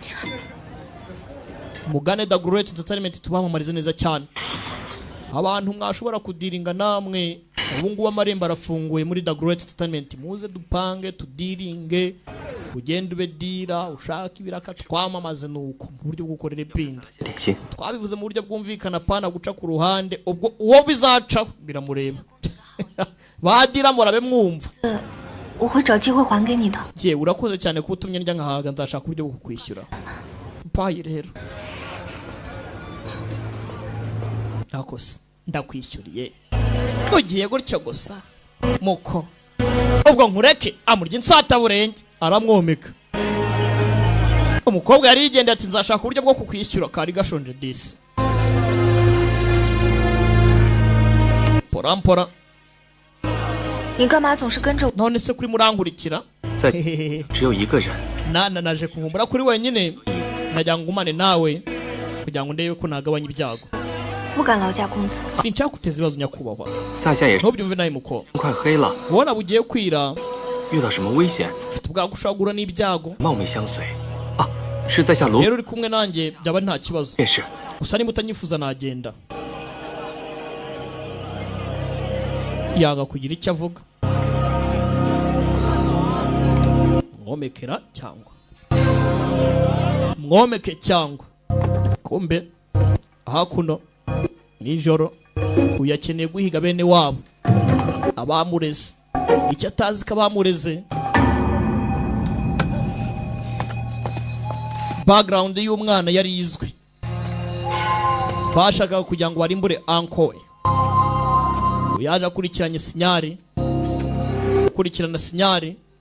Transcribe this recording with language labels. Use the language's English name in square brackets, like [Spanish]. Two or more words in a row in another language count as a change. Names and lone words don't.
[Kinyarwanda] mugane The Great Entertainment tubamamarize neza cyane abantu mwashobora kudiringa namwe ubu ngubu amarembo arafunguye muri The Great Entertainment muze dupange tudiringe ugenda ube dira ushaka ibiraka twamamaze nuko mu buryo bwo gukorera ipinda [Chinese] 点心。 [Kinyarwanda] twabivuze mu buryo bwumvikana pana guca ku ruhande ubwo uwo bizacaho biramureba badira murabe mwumva [Chinese] 我会找机会还给你的。 [Kinyarwanda] je urakoze cyane kuba utumye ndya nkahaga nzashaka uburyo bwo kukwishyura payi rero nakose ndakwishyuriye ugiye gutyo gusa muko ubwo nkureke amurya insata burenge aramwomeka umukobwa yari yigendeye ati nzashaka uburyo bwo kukwishyura kari gashonje disi porampora [Chinese] 你干嘛总是跟着我？ [Kinyarwanda] none se kuri murangurikira [Chinese] 在只有一个人， [Kinyarwanda] naje kuvumbura kuri wenyine najya ngumane nawe kugira ngo ndebe ko nagabanya ibyago [Chinese] 不敢劳驾公子。 [Kinyarwanda] sinshaka guteza ibibazo nyakubahwa [Chinese] 在下也是 [Kinyarwanda] ntubyumve nawe muko [Chinese] 快黑了， [Kinyarwanda] ubona bugiye kwira [Chinese] 遇到什么危险， [Kinyarwanda] ufite ubwago ushobora guhura n'ibyago [Chinese] 冒昧相随。啊，是在下罗 [Kinyarwanda] rero uri kumwe nanjye byaba nta kibazo [Chinese] 便是。 [Kinyarwanda] gusa niba utanyifuza nagenda yanga kugira icyo avuga mwomekera cyangwa mwomeke cyangwa kumbe hakuno nijoro uyu akeneye guhiga bene wabo abamureze icyo atazi ko abamureze background y'umwana yari izwi bashakaga kugira ngo barimbure anko we yaje akurikiranye sinyari, kurikirana sinyari.